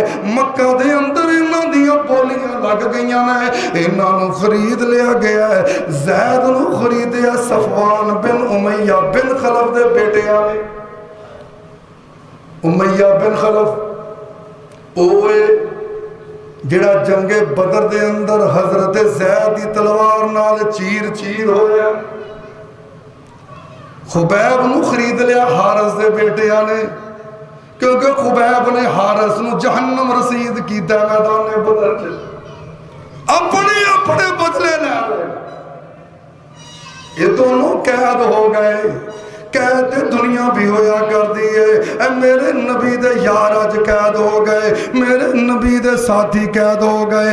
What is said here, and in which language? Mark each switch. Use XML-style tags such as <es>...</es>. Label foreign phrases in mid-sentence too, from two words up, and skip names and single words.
<pa>مکہ دے اندر انہاں دیاں بولیاں لگ گئیاں نے، انہاں نو خرید لیا گیا ہے. زید نو خریدیا صفوان بن امیہ بن خلف دے بیٹے آنے. امیہ بن خلف اوے جڑا جنگ بدر دے اندر حضرت زید دی تلوار نال چیر چیر ہویا. خبیب نو خرید لیا حارث دے بیٹے آنے، کیونکہ خبیب نے حارث نو جہنم رسید کیتا میدان بدر چ. اپنے اپنے بدلے لے آئے. یہ دونوں قید ہو گئے. قید دنیا بھی ہویا کر دیئے. اے میرے نبی دے یار آج قید ہو گئے، میرے نبی دے ساتھی قید ہو گئے.</pa>